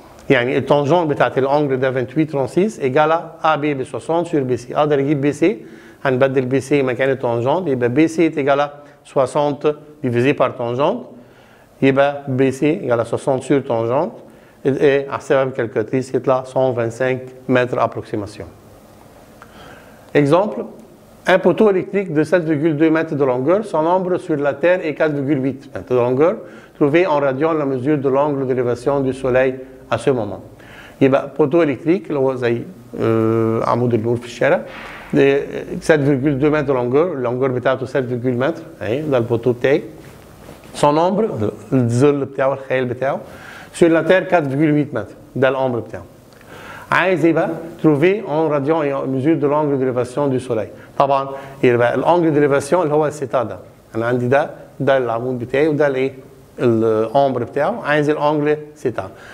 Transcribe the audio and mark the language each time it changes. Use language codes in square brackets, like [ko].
[ar] يعني التانجنت بتاعت الانجل ده 28 36 ايجالا ا بي ب 60 سور بي سي اقدر اجيب بي سي هنبدل بي سي مكان التانجنت يبقى بي سي ايجالا 60 ديفيزي بار تانجنت يبقى بي سي ايجالا 60 سور تانجنت [fr] et à cette calculatrice qui est là 125 mètres approximation. Exemple, un poteau électrique de 7,2 mètres de longueur, son ombre sur la Terre est 4,8 mètres de longueur. Trouvez en radian la mesure de l'angle d'élévation du Soleil à ce moment. [ar] يبقى poteau électrique اللي هو زي عمود النور في الشارع 7,2 متر لونجور اللونجور بتاعته 7,2 متر اهي ده البوتو بتاعي. son ombre الظل بتاعه الخيال بتاعه sur la Terre 4,8 mètres ده الامر بتاعه. عايز ايه بقى؟ [fr] trouver en radian et en mesure de l'angle d'élévation du soleil. [ar] طبعا يبقى الانجل ديليفاسيون اللي هو السيتا ده. انا عندي ده العمود بتاعي وده الايه؟ الامر بتاعه عايز الانجل سيتا.